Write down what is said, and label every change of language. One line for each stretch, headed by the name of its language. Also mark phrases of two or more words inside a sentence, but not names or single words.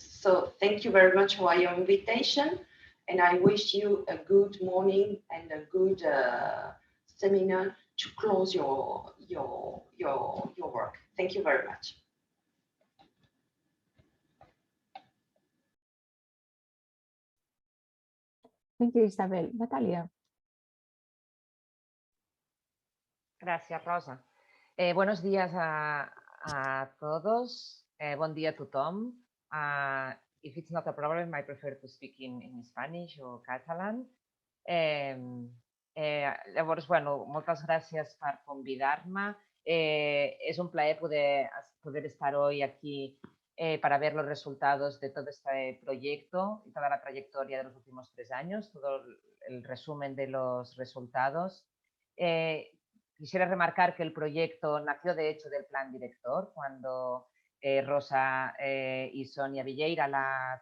English: So thank you very much for your invitation, and I wish you a good morning and a good seminar to close your work. Thank you very much. Thank you, Isabel. Natalia.
Spanish: Gracias, Rosa. Buenos días a todos.
Catalan: Bon dia a tothom.
English: If it's not a problem, I prefer to speak in Spanish or Catalan.
Catalan: Llavors, bueno, moltes gràcies per convidar-me.
Spanish: Es un placer poder estar hoy aquí para ver los resultados de todo este proyecto y toda la trayectoria de los últimos 3 años, todo el resumen de los resultados. Quisiera remarcar que el proyecto nació, de hecho, del plan director, cuando Rosa y Sonia Villeira, la